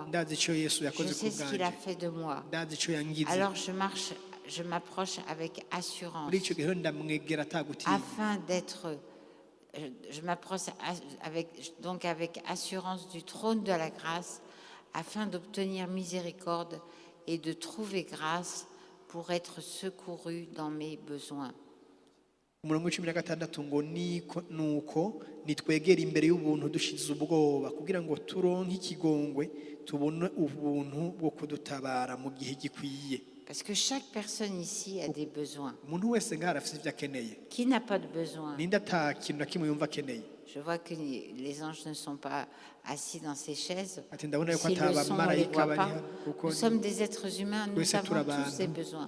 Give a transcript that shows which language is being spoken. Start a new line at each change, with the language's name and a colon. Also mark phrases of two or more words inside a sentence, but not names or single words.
French: Je sais ce qu'il a fait de moi. Alors je m'approche avec assurance afin d'être... Je m'approche avec assurance du trône de la grâce afin d'obtenir miséricorde et de trouver grâce pour être secouru dans mes besoins.
Rundi: umurongo w'icumi na gatandatu ngo nuko nitwegera imbere y'ubuntu dushize ubwoba kugira ngo turonke ikigongwe tubone ubuntu bwo kudutabara mu gihe gikwiye.
French: Parce que chaque personne ici a des besoins. Qui n'a pas de besoin? Je vois que les anges ne sont pas assis dans ces chaises. S'ils le sont, on ne les voit pas. Nous sommes des êtres humains, nous avons tous des besoins.